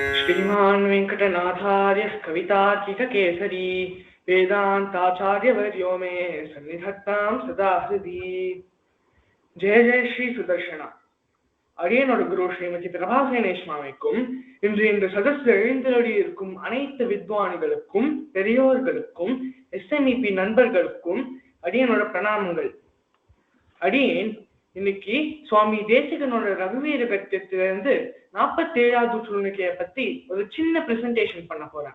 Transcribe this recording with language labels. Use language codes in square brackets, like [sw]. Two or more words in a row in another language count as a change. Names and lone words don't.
[sa] श्रीमान् वेङ्कटनाथार्यः कवितार्किककेसरी वेदान्ताचार्यवर्यो मे सन्निधत्तां सदा हृदि. जय जय श्री सुदर्शना. [ta] அடியனோட குரு ஸ்ரீமதி பிரபாசேனேஷ் மாமிக்கும் இன்று இந்த சதஸ்ல எழுந்தருளி இருக்கும் அனைத்து வித்வானிகளுக்கும் பெரியோர்களுக்கும் எஸ்எம்இபி நண்பர்களுக்கும் அடியனோட பிரணாமங்கள். அடியேன் இன்னைக்கு சுவாமி தேசிகனோட ரகுவீர கத்தியத்திலிருந்து 47வது சூழ்நிலையை பத்தி ஒரு சின்ன பிரசன்டேஷன் பண்ண போறேன்.